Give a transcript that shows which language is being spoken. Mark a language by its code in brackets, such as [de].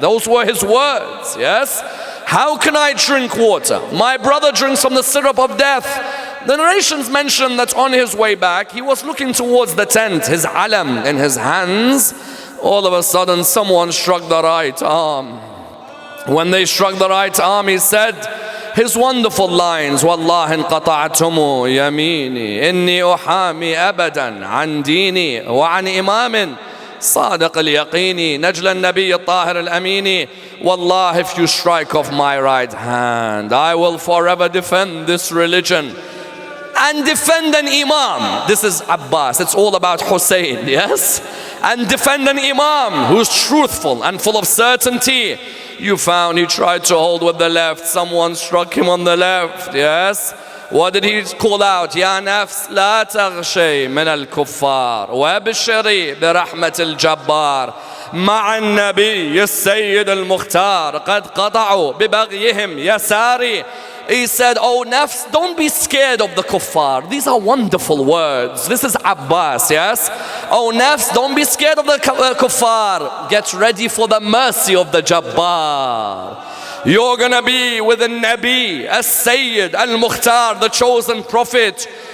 [en] Those were his words, yes? How can I drink water? My brother drinks from the syrup of death. The narrations mention that on his way back, he was looking towards the tent, his alam in his hands. All of a sudden, someone struck the right arm. When they struck the right arm, he said his wonderful lines, [ar] والله انقطعتم يميني إني أحامي أبدا عن ديني وعن إمام صادق اليقين نجل النبي الطاهر الأمين. [en] والله, if you strike off my right hand, I will forever defend this religion and defend an imam. This is Abbas. It's all about Hussein, yes? And defend an imam who's truthful and full of certainty. You found he tried to hold with the left. Someone struck him on the left, yes? What did he call out? [ar] يا نفس لا تغشي من الكفار وابشري برحمة الجبار مع النبي السيد المختار قد قطعوا ببغيهم يساري. [en] He said, oh nafs, don't be scared of the kuffar. These are wonderful words. This is Abbas, yes? Oh nafs, don't be scared of the kuffar. Get ready for the mercy of the Jabbar. You're gonna be with the Nabi, as-Sayyid, al-Mukhtar, the chosen prophet.